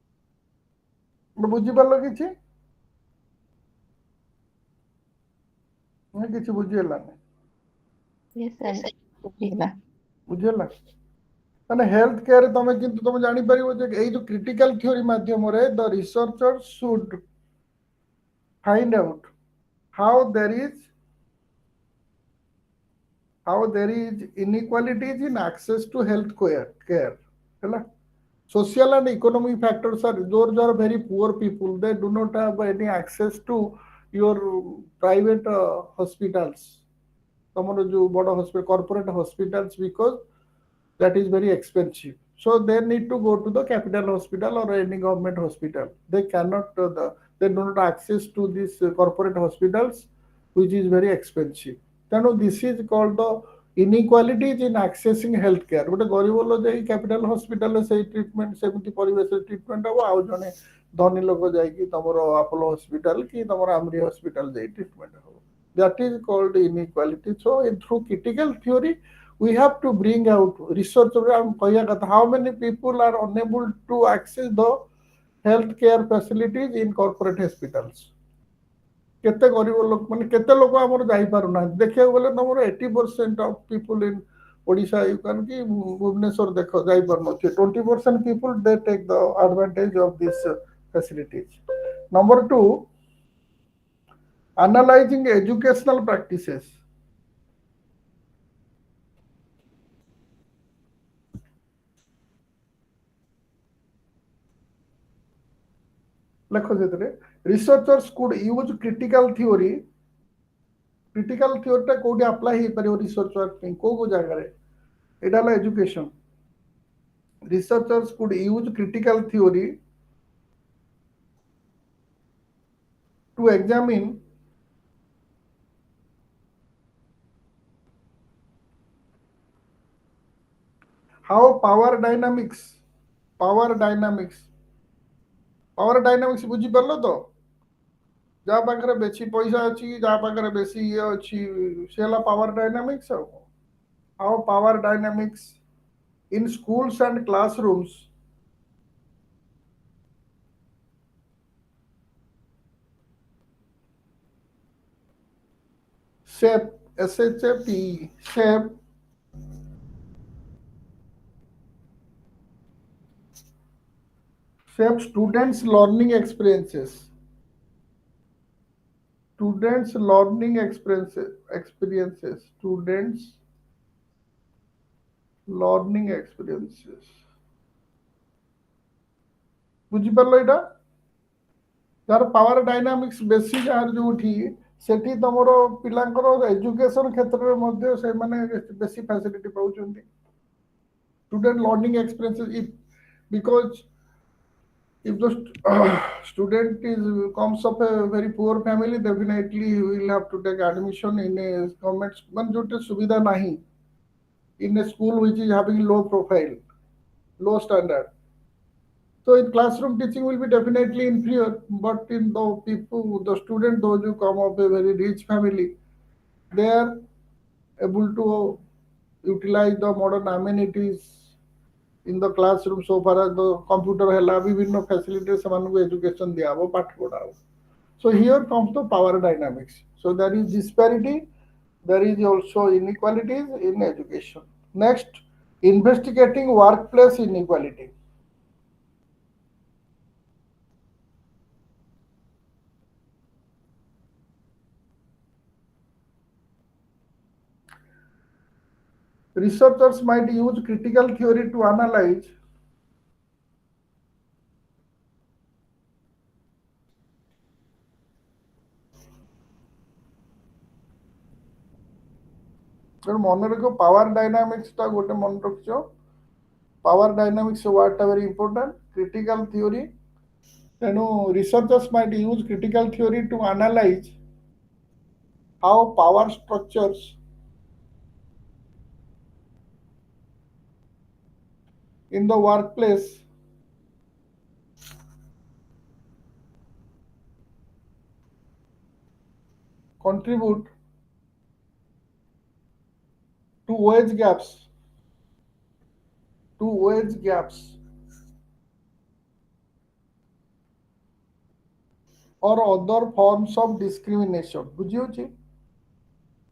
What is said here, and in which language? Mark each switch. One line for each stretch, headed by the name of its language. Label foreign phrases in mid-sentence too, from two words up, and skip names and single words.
Odia: ବୁଝିପାରିଲ କିଛି? କିଛି ବୁଝିହେଲାନି?
English: Yes, sir. ବୁଝିଗଲା।
Odia: ବୁଝିହେଲା? ମାନେ
English: health care
Odia: ତମେ କିନ୍ତୁ ତମେ ଜାଣିପାରିବ ଯେ ଏଇ ଯୋଉ
English: critical theory ମାଧ୍ୟମରେ the researcher should find out how there is how there is inequalities in access to health care. Hela? Social and economic factors are those are very poor people. They do not have any access to your private hospitals.
Odia: ତମର ଯୋଉ ବଡ଼
English: hospital, corporate hospitals, because that is very expensive. So they need to go to the capital hospital or any government hospital. They cannot, they do not access to these corporate hospitals, which is very expensive. ତେଣୁ this is called the inequalities in accessing health care.
Odia: ଗୋଟେ ଗରିବ ଲୋକ ଯାଇ
English: capital hospitalରେ
Odia: ସେଇ ଟ୍ରିଟମେଣ୍ଟ ସେମିତି ପରିବେଶରେ ଟ୍ରିଟମେଣ୍ଟ ହେବ, ଆଉ ଜଣେ ଧନୀ ଲୋକ ଯାଇକି ତମର ଆପୋଲୋ ହସ୍ପିଟାଲ କି ତମର ଆମରି ହସ୍ପିଟାଲ ଯାଇ ଟ୍ରିଟମେଣ୍ଟ ହେବ.
English: That is called inequality. So through critical theory, we have to bring out research around how many people are unable to access the healthcare facilities in corporate hospitals.
Odia: କେତେ ଗରିବ ଲୋକ ମାନେ କେତେ ଲୋକ ଆମର ଯାଇପାରୁନାହାନ୍ତି ଦେଖିବାକୁ ଗଲେ ତମର
English: 80% of people in Odisha you can
Odia: କି ଭୁବନେଶ୍ୱର ଦେଖ ଯାଇପାରୁନଥିବେ
English: 20% people they take the advantage of this facilities. number 2, analyzing educational practices.
Odia: ଲେଖ ସେଥିରେ
English: researchers could use critical theory. critical theoryଟା
Odia: କୋଉଠି ଆପ୍ଲାଏ ହେଇପାରିବ
English: research work
Odia: ପାଇଁ କୋଉ କୋଉ ଜାଗାରେ? ଏଇଟା ହେଲା ଏଜୁକେସନ.
English: Researchers could use critical theory to examine how power dynamics
Odia: ବୁଝିପାରିଲ ତ? ଯାହା ପାଖରେ ବେଶୀ ପଇସା ଅଛି, ଯାହା ପାଖରେ ବେଶୀ ଇଏ ଅଛି, ସେ ହେଲା
English: power dynamics. ଆଉ how power dynamics in schools and classrooms shape shape students learning experiences. Students learning experiences.
Odia: ବୁଝିପାରିଲ ଏଇଟା? ଯାହାର
English: power dynamics
Odia: ବେଶୀ ଯାହାର ଯୋଉଠି ସେଠି ତମର ପିଲାଙ୍କର ଏଜୁକେସନ କ୍ଷେତ୍ରରେ ମଧ୍ୟ ସେମାନେ ବେଶୀ ଫ୍ୟାସିଲିଟି ପାଉଛନ୍ତି.
English: Student learning experiences, because if the student comes of a very poor family, definitely he will have to take admission in a government
Odia: ମାନେ ଯୋଉଠି ସୁବିଧା ନାହିଁ,
English: in a school which is having low profile, low standard. So in classroom teaching will be definitely inferior, but in the student, those who come of a very rich family, they are able to utilize the modern amenities in the classroom. So far as the computer
Odia: ହେଲା ବିଭିନ୍ନ facility ସେମାନଙ୍କୁ education ଦିଆହବ, ପାଠ ପଢାହବ.
English: So here comes the power dynamics. So there is disparity, there is also inequalities in education. Next, investigating workplace inequality. Researchers might use critical theory to analyze
Odia: ମନେ ରଖିବ
English: power dynamicsଟା
Odia: ଗୋଟେ ମନେ ରଖିଛ.
English: power dynamics wordଟା very important. critical theory, ତେଣୁ researchers might use critical theory to analyze how power structures in the workplace contribute to wage gaps or other forms of discrimination.
Odia: ବୁଝିହେଉଛି?